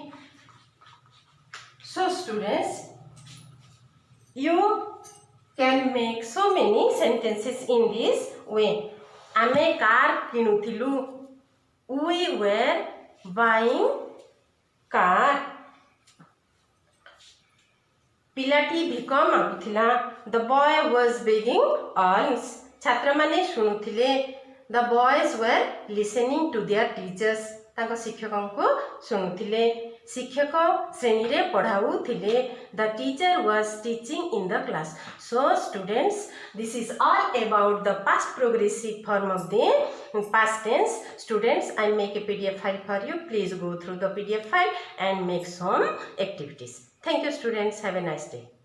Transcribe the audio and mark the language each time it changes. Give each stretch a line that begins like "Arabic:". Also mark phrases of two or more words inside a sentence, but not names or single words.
English: So students, you can make so many sentences in this way.
Odia: ଆମେ car କିଣୁଥିଲୁ.
English: We were buying car.
Odia: Pilati ଭିକ ମାଗୁଥିଲା.
English: The boy was begging alms.
Odia: ଛାତ୍ର ମାନେ ଶୁଣୁଥିଲେ.
English: The boys were listening to their teachers.
Odia: ତାଙ୍କ ଶିକ୍ଷକଙ୍କୁ ଶୁଣୁଥିଲେ. ଶିକ୍ଷକ ଶ୍ରେଣୀରେ ପଢ଼ାଉଥିଲେ.
English: The teacher was teaching in the class. So students, this is all about the past progressive form of the past tense. Students, I make a PDF file for you. Please go through the PDF file and make some activities. Thank you students. Have a nice day.